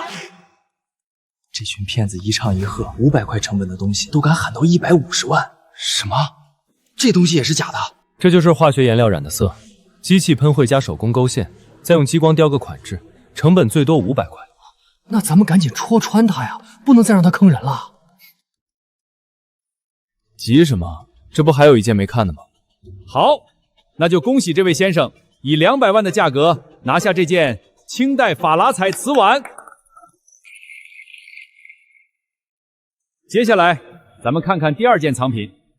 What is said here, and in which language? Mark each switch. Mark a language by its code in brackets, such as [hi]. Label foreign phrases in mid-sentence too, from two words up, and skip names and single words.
[zh] 這群騙子一唱一和，500塊成本的東西都敢喊到150萬，什麼？這東西也是假的？這就是化學顏料染的色，機器噴繪加手工勾線，再用激光雕個款制，成本最多500塊。那咱們趕緊戳穿他呀，不能再讓他坑人了。急什麼？這不還有一件沒看的嗎？好，那就恭喜這位先生以200萬的價格拿下這件清代珐琅彩瓷碗。接下來咱們看看第2件藏品。